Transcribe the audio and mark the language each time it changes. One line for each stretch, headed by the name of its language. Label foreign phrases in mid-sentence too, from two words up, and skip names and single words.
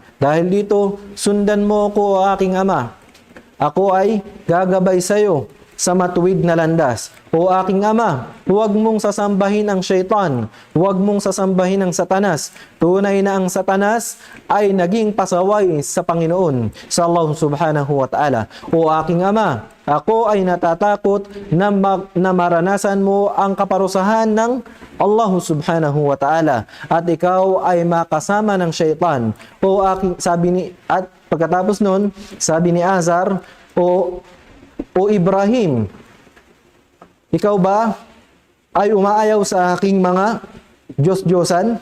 Filipino: Dahil dito, sundan mo ko o aking ama. Ako ay gagabay sa iyo sa matuwid na landas. O aking ama, huwag mong sasambahin ang syaitan. Huwag mong sasambahin ang Satanas. Tunay na ang Satanas ay naging pasaway sa Panginoon, sa Allah
Arabic: سبحانه وتعالى.
Filipino: O aking ama, ako ay natatakot na maranasan mo ang kaparusahan ng Allah
Arabic: سبحانه وتعالى
Filipino: at ikaw ay makasama ng syaitan. At pagkatapos nun, sabi ni Azar, O Ibrahim, ikaw ba ay umaayaw sa aking mga Diyos-Diyosan?